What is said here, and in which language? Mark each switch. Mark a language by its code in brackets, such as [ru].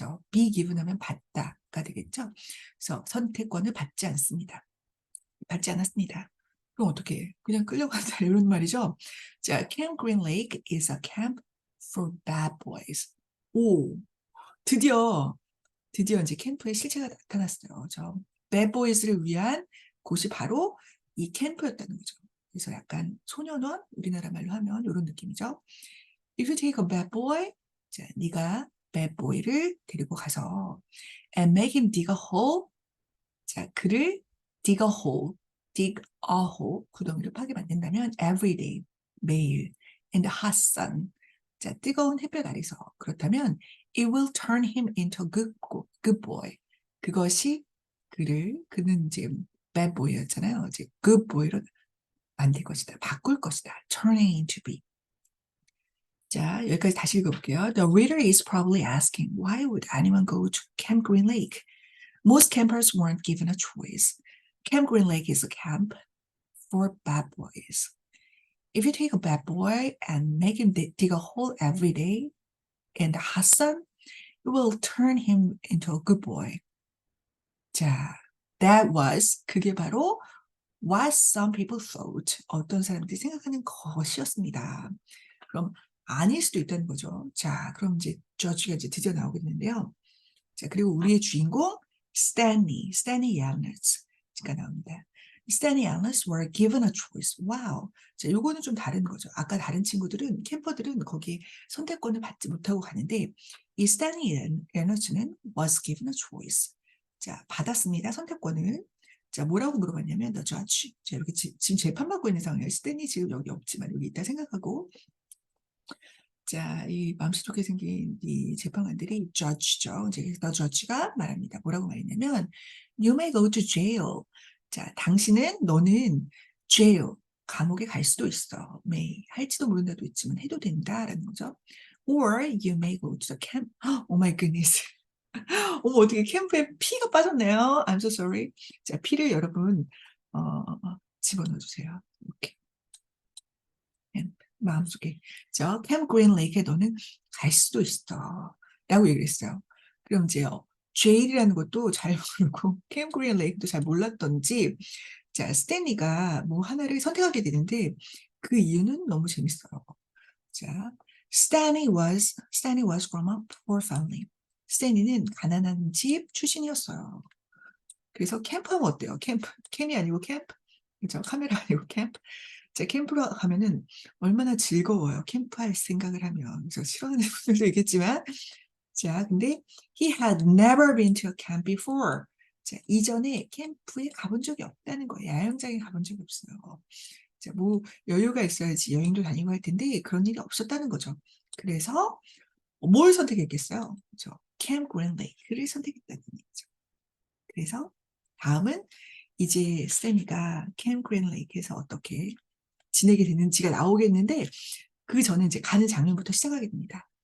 [en] be given [ko] 하면 받다가 되겠죠. 그래서 선택권을 받지 않습니다. 받지 않았습니다. 그럼 어떻게 해? 그냥 끌려간다 이런 말이죠. [en] 자, Camp Green Lake is a camp for bad boys. [ko] 오, 드디어 이제 캠프에 실체가 나타났어요. bad boys를 위한 곳이 바로 이 캠프였다는 거죠. 그래서 약간 소년원, 우리나라 말로 하면 이런 느낌이죠. [en] If you take a bad boy, 자, [ko] 네가 [en] bad boy [ko] 를 데리고 가서 [en] and make him dig a hole, 자, [ko] 그를 [en] dig a hole, [ko] 구덩이를 파게 만든다면 [en] every day, [ko] 매일, [en] in the hot sun, 자, [ko] 뜨거운 햇볕 아래서. 그렇다면 [en] it will turn him into a good boy. [ko] 그것이 그는 이제 bad boy였잖아요. 이제 good boy로 만들 것이다. 바꿀 것이다. [en] turning into be. [ko] 자, 여기까지 다시 읽어볼게요. [en] The reader is probably asking, why would anyone go to Camp Green Lake? Most campers weren't given a choice. Camp Green Lake is a camp for bad boys. If you take a bad boy and make him dig a hole every day in the hot sun, you will turn him into a good boy. [ko] 자, 그게 바로 [en] what some people thought. [ko] 어떤 사람들이 생각하는 것이었습니다. 그럼 아닐 수도 있다는 거죠. 자, 그럼 이제 저주가 이제 드디어 나오겠는데요. 자, 그리고 우리의 주인공 Stanley Yalnuz가 나옵니다. [en] Stanley Yalnuz were given a choice. [ko] 와우. 자, 요거는 좀 다른 거죠. 아까 다른 친구들은 캠퍼들은 거기에 선택권을 받지 못하고 가는데 이 Stanley Yalnuz는 [en] was given a choice. [ko] 자, 받았습니다. 선택권을. 자, 뭐라고 물어봤냐면 the judge. 자, 이렇게 지금 재판받고 있는 상황이에요. 스탠리 지금 여기 없지만 여기 있다 생각하고 자, 이 마음씨 좋게 생긴 이 재판관들이 judge죠. 이제 the judge가 말합니다. 뭐라고 말했냐면 [en] you may go to jail. [ko] 자, 너는 jail, 감옥에 갈 수도 있어. may, 할지도 모른다도 있지만 해도 된다라는 거죠. [en] Or you may go to the camp. Oh my goodness. [ko] 어머, 어떻게 캠프에 피가 빠졌네요. [en] I'm so sorry. [ko] 자, 피를 여러분 집어넣어주세요. 이렇게. 마음속에. 저 캠프 그린 레이크에 너는 갈 수도 있어. 라고 얘기를 했어요. 그럼 이제 제일이라는 것도 잘 모르고 캠프 그린 레이크도 잘 몰랐던지 자, 스탠리가 뭐 하나를 선택하게 되는데 그 이유는 너무 재밌어요. [en] 자, Stanley was from a poor family. [ko] 스탠리는 가난한 집 출신이었어요. 그래서 캠프하면 어때요? 캠이 아니고 캠프? 그죠? 카메라 아니고 캠프? 자, 캠프로 가면은 얼마나 즐거워요. 캠프할 생각을 하면. 그래서 싫어하는 분들도 있겠지만. 자, 근데 [en] he had never been to a camp before. [ko] 자, 이전에 캠프에 가본 적이 없다는 거예요. 야영장에 가본 적이 없어요. 자, 뭐 여유가 있어야지 여행도 다니고 할 텐데 그런 일이 없었다는 거죠. 그래서 뭘 선택했겠어요? 그렇죠? 캠프 그린 레이크를 선택했다는 얘기죠. 그래서 다음은 이제 스탠리가 캠프 그린 레이크에서 어떻게 지내게 되는지가 나오겠는데 그 전에 이제 가는 장면부터 시작하게 됩니다.